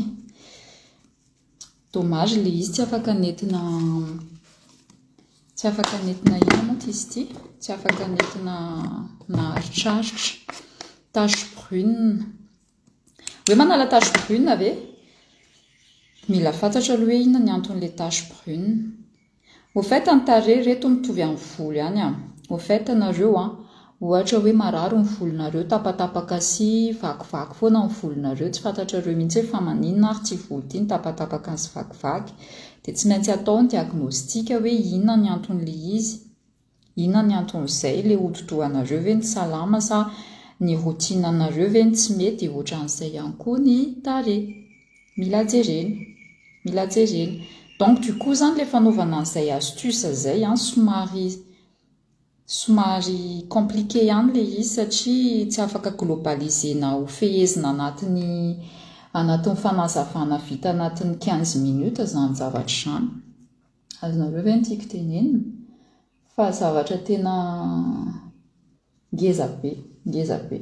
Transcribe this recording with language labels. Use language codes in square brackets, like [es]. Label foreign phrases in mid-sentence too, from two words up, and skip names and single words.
[mg] Dommage le izy tsy afaka nentina ina moa izy ity, tsy afaka nentina naharitraritra [fr] tache brune. [mg] Hoe manala [fr] tache brune [mg] ve? Mila fantatra aloha hoe inona ny anton'ilay [fr] tache brune. Au fait [mg] ny tarehy reto mitovy amin'ny volo ihany [fr] au fait [mg] nareo ohatra hoe marary ny volonareo tapatapaka sy vakivaky foana ny volonareo tsy fantatrareo mihitsy fa maninona ary tsy volo ity ny tapatapaka sy vakivaky dia tsy maintsy atao ny diagnostika hoe inona ny anton'ilay izy, inona ny anton'izay le hodi-dohanareo ve ny salama sa ny routine anareo ve ny tsy mety ohatran'izay ihany koa ny tarehy. Mila jerena. [fr] Donc du coup [mg] zany le fanaovana an'izay astuce zay somary compliqué ihany le izy satria tsy afaka globalisena ho fehezina anatin'ny fanazavana vita anatin'ny 15 minutes zany zavatra izany. Azonareo ve ny tiako tenenina fa zavatra tena ngeza be.